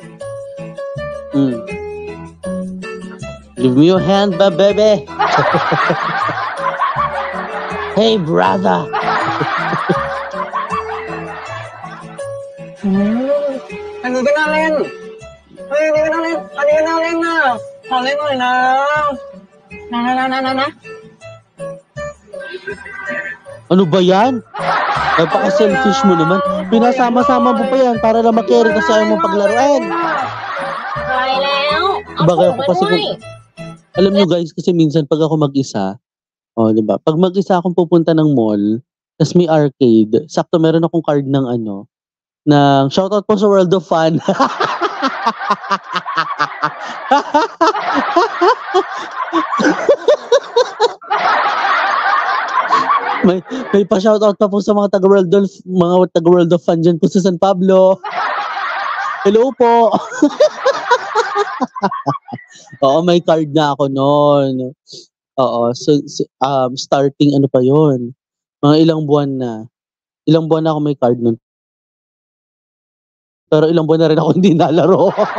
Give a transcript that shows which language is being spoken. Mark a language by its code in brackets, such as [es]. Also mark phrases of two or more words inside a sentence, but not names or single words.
[en] Give me your hand, baby. Hey, brother. [th] อันนี้ก็น่าเล่น เฮ้ยอันนี้ก็น่าเล่น อันนี้ก็น่าเล่นนะขอเล่นหน่อยนะนะ [tl] Ano ba yan? Napaka-selfish mo naman. Pinasama-sama mo pa yan para lang makarry kasi ayaw mong paglaruan. [th] อะไรแล้วเอา [tl] Bagay [th] ถุง [tl] ako [th] มา [tl] kasi [th] ด้วย [tl] alam nyo guys, kasi minsan pag ako mag-isa, di ba? Pag mag-isa akong pupunta ng mall, tas may arcade, sakto meron akong card ng ng shoutout po sa World of Fun. may pa-shoutout pa po sa mga taga-World of Fun dyan po sa San Pablo. Hello po. Oo, may card na ako noon. Oo, so starting ano pa yon, mga ilang buwan na ako may card noon. Pero ilang buwan na rin ako hindi nalaro.